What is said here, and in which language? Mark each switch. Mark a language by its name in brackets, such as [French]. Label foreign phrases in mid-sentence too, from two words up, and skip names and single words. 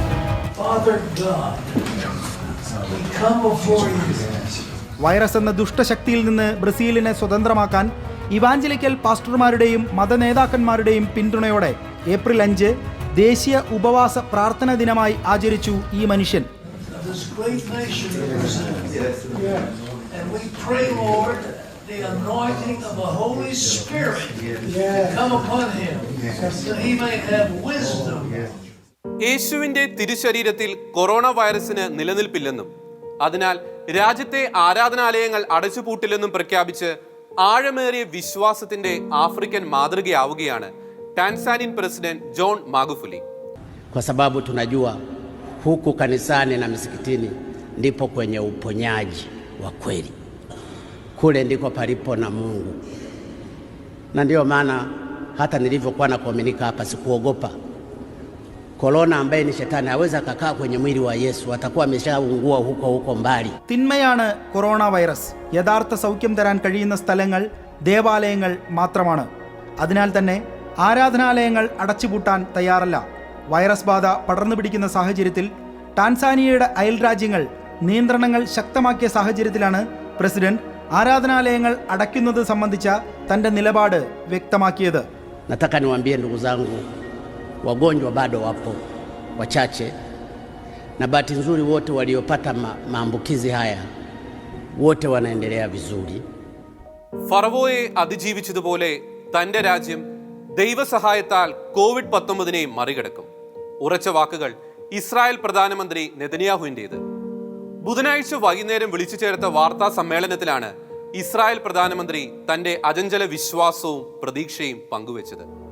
[Malayalam] വൈറസ് എന്ന ദുഷ്ടശക്തിയിൽ നിന്ന് ബ്രസീലിനെ സ്വതന്ത്രമാക്കാൻ ഇവാഞ്ചലിക്കൽ പാസ്റ്റർമാരുടെയും മതനേതാക്കന്മാരുടെയും പിന്തുണയോടെ ഏപ്രിൽ 5 ദേശീയ ഉപവാസ പ്രാർത്ഥന ദിനമായി ആചരിച്ചു ഈ മനുഷ്യൻ. [English] The anointing of the Holy Spirit come upon him, that he may have wisdom. [Malayalam] യേശുവിന്റെ തിരുശരീരത്തിൽ കൊറോണ വൈറസിന് നിലനിൽപ്പില്ലെന്നും അതിനാൽ രാജ്യത്തെ ആരാധനാലയങ്ങൾ അടച്ചുപൂട്ടില്ലെന്നും പ്രഖ്യാപിച്ച് ആഴമേറിയ വിശ്വാസത്തിന്റെ ആഫ്രിക്കൻ മാതൃകയാവുകയാണ് ടാൻസാനിയൻ പ്രസിഡന്റ് ജോൺ മാഗുഫുലി. [Swahili] Kwa sababu tunajua huku kanisani na misikitini ndipo kwenye uponyaji wa kweli. Kule ndiko palipo na Mungu. Na ndio maana hata nilivyokuwa na kuaminika hapa sikuogopa. Korona ambaye ni shetani hawezi akakaa kwenye mwili wa Yesu, atakuwa ameshaungua huko mbali. [Malayalam] തിന്മയാണ് കൊറോണ വൈറസ്. യഥാർത്ഥ സൗഖ്യം തരാൻ കഴിയുന്ന സ്ഥലങ്ങൾ ദേവാലയങ്ങൾ മാത്രമാണ്. അതിനാൽ തന്നെ ആരാധനാലയങ്ങൾ അടച്ചുപൂട്ടാൻ തയ്യാറല്ല. വൈറസ് ബാധ പടർന്നു പിടിക്കുന്ന സാഹചര്യത്തിൽ ടാൻസാനിയയുടെ അയൽ രാജ്യങ്ങൾ നിയന്ത്രണങ്ങൾ ശക്തമാക്കിയ സാഹചര്യത്തിലാണ് പ്രസിഡന്റ് ആരാധനാലയങ്ങൾ അടയ്ക്കുന്നത് സംബന്ധിച്ച തന്റെ നിലപാട് വ്യക്തമാക്കിയത്. [Swahili] Nataka niwaambie ndugu zangu, wagonjwa bado wapo wachache, na bahati nzuri wote waliopata maambukizi haya wote wanaendelea vizuri. [Malayalam] ഫറവോയെ അതിജീവിച്ചതുപോലെ തന്റെ രാജ്യം ദൈവസഹായത്താൽ COVID-19 മറികടക്കും. ഉറച്ച വാക്കുകൾ ഇസ്രായേൽ പ്രധാനമന്ത്രി നെതന്യാഹുവിൻ്റേത്. ബുധനാഴ്ച വൈകുന്നേരം വിളിച്ചു ചേർത്ത വാർത്താ സമ്മേളനത്തിലാണ് ഇസ്രായേൽ പ്രധാനമന്ത്രി തന്റെ അചഞ്ചല വിശ്വാസവും പ്രതീക്ഷയും പങ്കുവച്ചത്.